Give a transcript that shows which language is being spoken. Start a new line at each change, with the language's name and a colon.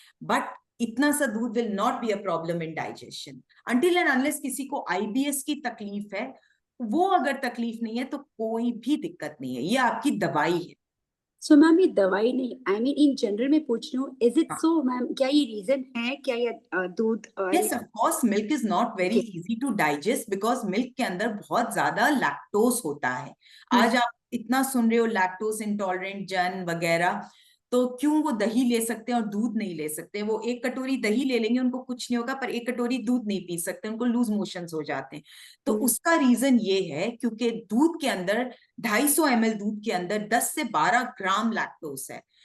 English: but
Hindi: इतना सा दूध
English: will not be a problem in digestion until and unless
Hindi: किसी को आईबीएस की तकलीफ है। वो अगर तकलीफ नहीं है तो कोई भी दिक्कत नहीं है, ये आपकी दवाई है। सो मैम ये दवाई नहीं, इन जनरल में पूछ रही हूँ,
English: Is it so ma'am?
Hindi: क्या ये रीजन है क्या, ये दूध
English: Yes, of course, milk is not very easy to digest because milk
Hindi: के अंदर बहुत ज्यादा लैक्टोज होता है। आज आप इतना सुन रहे हो लैक्टोज इंटॉलरेंट जन वगैरह, तो क्यों वो दही ले सकते हैं और दूध नहीं ले सकते? वो एक कटोरी दही ले लेंगे, उनको कुछ नहीं होगा, पर एक कटोरी दूध नहीं पी सकते, उनको लूज मोशंस हो जाते हैं। तो उसका रीजन ये है क्योंकि दूध के अंदर 250 ml दूध के अंदर 10 से 12 ग्राम लैक्टोज है।